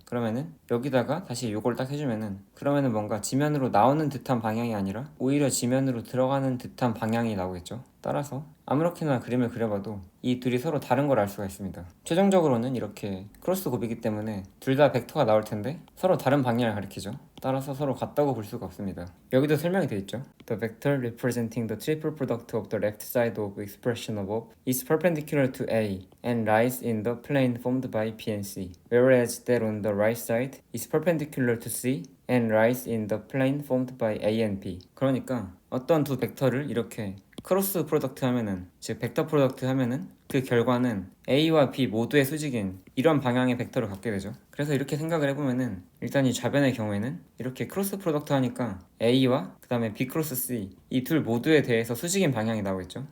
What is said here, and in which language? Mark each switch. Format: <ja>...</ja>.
<ko>그러면은 여기다가 다시 요걸 딱 해주면은, 그러면은 뭔가 지면으로 나오는 듯한 방향이 아니라 오히려 지면으로 들어가는 듯한 방향이 나오겠죠. 따라서 아무렇게나 그림을 그려봐도 이 둘이 서로 다른 걸 알 수가 있습니다. 최종적으로는 이렇게 크로스 곱이기 때문에 둘 다 벡터가 나올 텐데 서로 다른 방향을 가리키죠. 따라서 서로 같다고 볼 수가 없습니다. 여기도 설명이 되어 있죠.</ko> <en>The vector representing the triple product of the left side of expression above is perpendicular to A and lies in the plane formed by P and C, whereas that on the right side is perpendicular to C and lies in the plane formed by A and B.</en> <ko>그러니까 어떤 두 벡터를 이렇게 크로스 프로덕트 하면은, 즉 벡터 프로덕트 하면은 그 결과는 A와 B 모두의 수직인 이런 방향의 벡터를 갖게 되죠. 그래서 이렇게 생각을 해보면은 일단 이 좌변의 경우에는 이렇게 크로스 프로덕트 하니까 A와 그 다음에 B 크로스 C 이 둘 모두에 대해서 수직인 방향이 나오겠죠.</ko>